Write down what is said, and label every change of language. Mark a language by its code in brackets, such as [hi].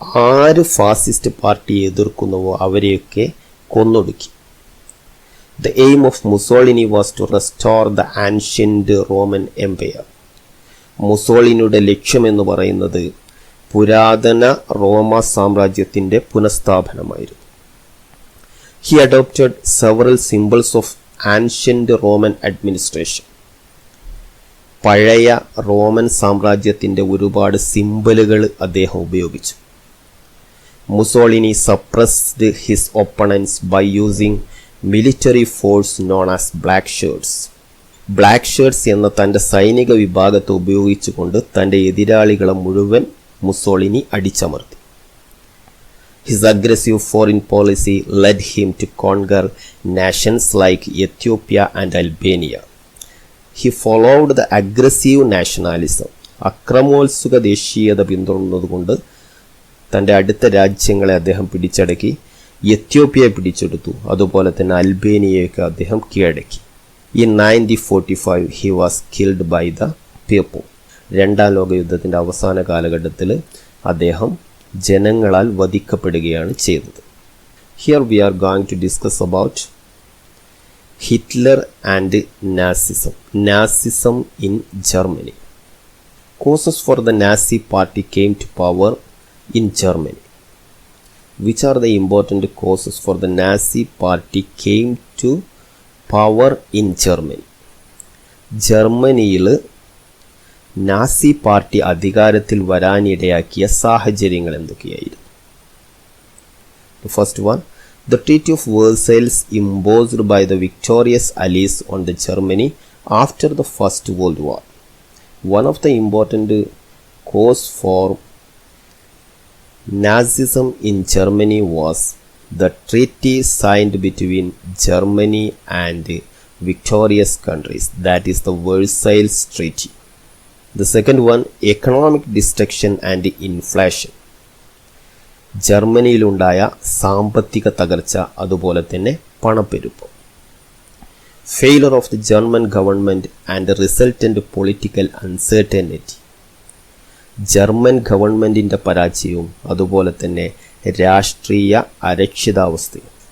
[ml] ആര് ഫാസിസ്റ്റ് പാർട്ടിയെ എതിർക്കുന്നുവോ അവരെയൊക്കെ കൊന്നൊടുക്കി. [en] The aim of Mussolini was to restore the ancient Roman empire. [ml] മുസോളിനിയുടെ ലക്ഷ്യമെന്ന് പറയുന്നത് പുരാതന റോമ സാമ്രാജ്യത്തിൻ്റെ പുനഃസ്ഥാപനമായിരുന്നു. [en] He adopted several symbols of ancient Roman administration. [ml] പഴയ റോമൻ സാമ്രാജ്യത്തിൻ്റെ ഒരുപാട് സിംബലുകൾ അദ്ദേഹം ഉപയോഗിച്ചു. [en] Mussolini suppressed his opponents by using military force known as black shirts. [ml] Black shirts എന്ന തൻ്റെ സൈനിക വിഭാഗത്തെ ഉപയോഗിച്ചുകൊണ്ട് തൻ്റെ എതിരാളികളെ മുഴുവൻ Mussolini അടിച്ചമർത്തി. [en] His aggressive foreign policy led him to conquer nations like Ethiopia and Albania. He followed the aggressive nationalism. [ml] അക്രമോത്സുക ദേശീയത പിന്തുടർന്നതുകൊണ്ട് തൻ്റെ അടുത്ത രാജ്യങ്ങളെ അദ്ദേഹം പിടിച്ചടക്കി. എത്യോപ്യയെ പിടിച്ചെടുത്തു, അതുപോലെ തന്നെ അൽബേനിയയൊക്കെ അദ്ദേഹം കീഴടക്കി. [en] In 1945 he was killed by the people. [ml] രണ്ടാം ലോക യുദ്ധത്തിൻ്റെ അവസാന കാലഘട്ടത്തിൽ അദ്ദേഹം ജനങ്ങളാൽ വധിക്കപ്പെടുകയാണ് ചെയ്തത്. [en] Here we are going to discuss about Hitler and Nazism. Nazism in Germany. Causes for the Nazi party came to power in Germany. Which are the important causes for the Nazi party came to power in Germany? [ml] ജർമ്മനിയിൽ Nazi party അധികാരത്തിൽ വരാനിടയാക്കിയ സാഹചര്യങ്ങൾ എന്തൊക്കെയായിരുന്നു? [en] First one, the Treaty of Versailles imposed by the victorious Allies on the Germany after the First World War. One of the important cause for Nazism in Germany was the treaty signed between Germany and victorious countries, that is the Versailles Treaty. The second one, economic destruction and inflation. [ml] ജർമ്മനിയിലുണ്ടായ സാമ്പത്തിക തകർച്ച, അതുപോലെ തന്നെ പണപ്പെരുപ്പം. [en] Failure of the German government and resultant political uncertainty. [ml] German ഗവൺമെൻറ്റിൻ്റെ പരാജയവും അതുപോലെ തന്നെ രാഷ്ട്രീയ അരക്ഷിതാവസ്ഥയും.